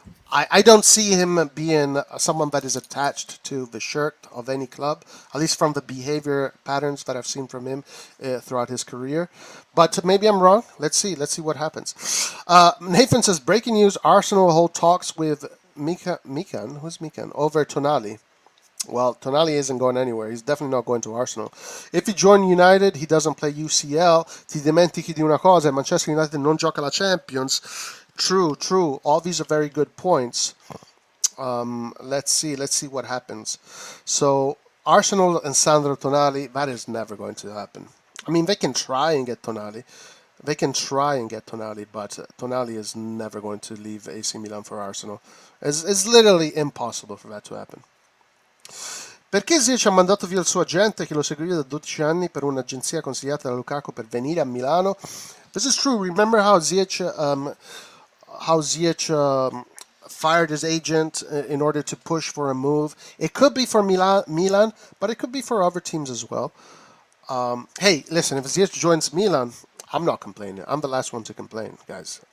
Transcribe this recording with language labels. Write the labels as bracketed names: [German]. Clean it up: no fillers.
[English] I don't see him being someone that is attached to the shirt of any club, at least from the behavior patterns that I've seen from him throughout his career. But maybe I'm wrong. Let's see what happens. Nathan says, breaking news, Arsenal hold talks with Mikan? Who's Mikan? Over Tonali. Well, Tonali isn't going anywhere. He's definitely not going to Arsenal. If he joins United, he doesn't play UCL. [Italian] Ti dimentichi di una cosa, Manchester United non gioca la Champions. [English] True. All these are very good points. Let's see what happens. So, Arsenal and Sandro Tonali, that is never going to happen. I mean, they can try and get Tonali. But Tonali is never going to leave AC Milan for Arsenal. It's literally impossible for that to happen. [Italian] Perché Ziyech ha mandato via il suo agente che lo seguiva da 12 anni per un'agenzia consigliata da Lukaku per venire a Milano? [English] This is true. Remember how Ziyech fired his agent in order to push for a move? It could be for Milan, but it could be for other teams as well. Hey, listen, if Ziyech joins Milan, I'm not complaining. I'm the last one to complain, guys.